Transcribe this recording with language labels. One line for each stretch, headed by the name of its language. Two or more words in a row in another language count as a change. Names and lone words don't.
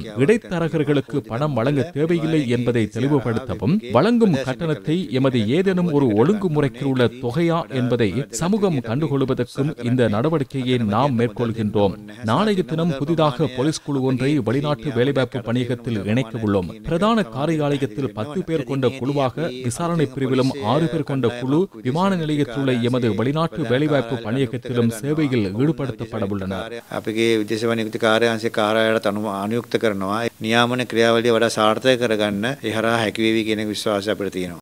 Tamil: இடைத்தரகர்களுக்கு பணம் வழங்க தேவையில்லை என்பதை தெளிவுபடுத்தவும் வழங்கும் கட்டணத்தை எமது ஏதேனும் ஒரு ஒழுங்குமுறைக்கு உள்ள தொகையா என்பதை சமூகம் கண்டுகொள்வதற்கும் இந்த நடவடிக்கையை நாம் மேற்கொள்கின்றோம். நாளைய தினம் புதிதாக போலீஸ் குழு ஒன்றை வெளிநாட்டு வேலைவாய்ப்பு பணியகத்தில் இணைக்க உள்ளோம். பிரதான காரியாலயத்தில் 10 பேர் கொண்ட குழுவாக விசாரணை பிரிவிலும் 6 பேர் கொண்ட குழு விமான நிலையத்தில் உள்ள எமது வெளிநாட்டு வேலைவாய்ப்பு பணியகத்திலும் சேவையில் ஈடுபடுத்தப்பட உள்ளனர்.
Sinhala: අපගේ විදේශ වෛද්‍ය කාර්යාංශයේ කාර්යාලයට අනුයුක්ත කරනවා. නියාමන ක්‍රියාවලිය වඩා සාර්ථක කරගන්න ඒ හරහා හැකි වේවි කියන විශ්වාසය අපිට තියෙනවා.